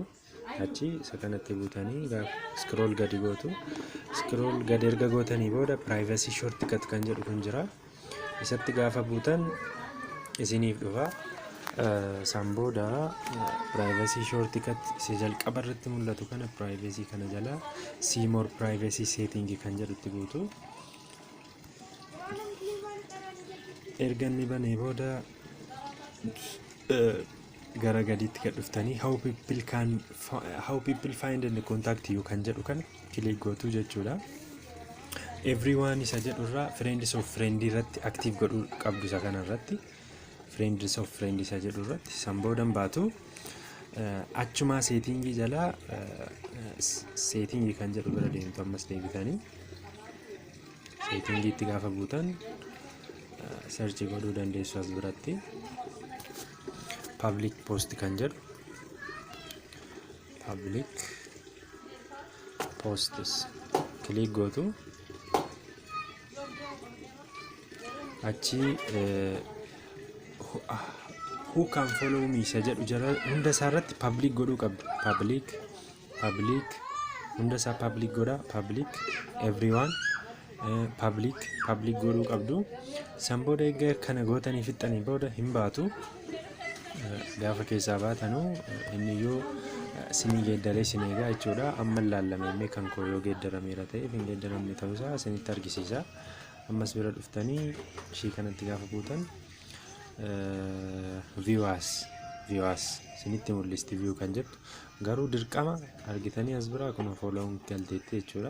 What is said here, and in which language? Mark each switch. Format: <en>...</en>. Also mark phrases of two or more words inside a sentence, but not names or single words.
<om>Achi isa kanatti buutanii scroll gadi gootu. Scroll gadi erga gootanii booda</om> <en>privacy shortcut</en> <om>kan jedhu kun jira. Isatti gaafa buutan isiniif dhufa. San booda</om> <en>privacy shortcut</en> <om>isa jalqaba irratti mul'atu kana privacy kana jala</om> <en>see more privacy setting</en> <om>kan jedhutti buutu. Erga inni banee booda gara gadiitti gad dhuftanii</om> <en>how people find and contact you</en> <om>kan jedhu kan click gootu jechuudha. Everyone isa jedhu irraa</om> <en>friends of friend</en> <om>irratti active godhuu qabdu isa kana irratti.</om> <en>Friends of friend</en> <om>isa jedhu irratti san boodan baatu. Achuma settingii jala settingii kan jedhu bira deemtu ammas deebitanii settingii itti gaafa buutan search godhuu dandeessu as biratti.</om> <en>Public post</en> <om>kan jedhu</om> <en>public posts click</en> <om>gootu. Achi</om> <en>who can follow me</en> <om>isa jedhu jala hunda isaa irratti public godhuu qabdu. Public hunda isaa public godha.</om> <en>Public everyone public</en> <om>godhuu qabdu. San booda egaa kana gootanii fixxanii booda hin baatu. Gaafa keessaa baatanu inni yoo sinii geeddaree sinii egaa jechuudha. Amma ilaallamee kan koo yoo geeddarameera ta'eef hin geeddaramne ta'uusaa isinitti argisiisa. Ammas bira dhuftanii ishii kanatti gaafa buutan viewers isinitti mul'isti view kan jettu garuu dirqama argitanii as biraa kun follow galteetti jechuudha.</om>